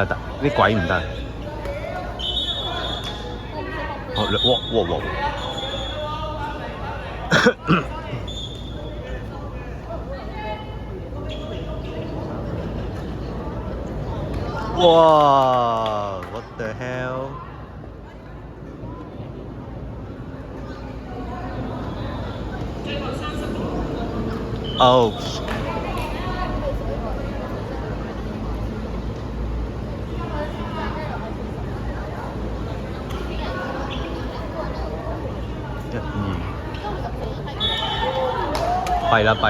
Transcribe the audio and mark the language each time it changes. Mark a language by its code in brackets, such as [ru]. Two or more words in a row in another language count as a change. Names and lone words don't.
[yue] 啲鬼唔得。哇 ！ [en] What the hell？哦。 [yue] 弊啦！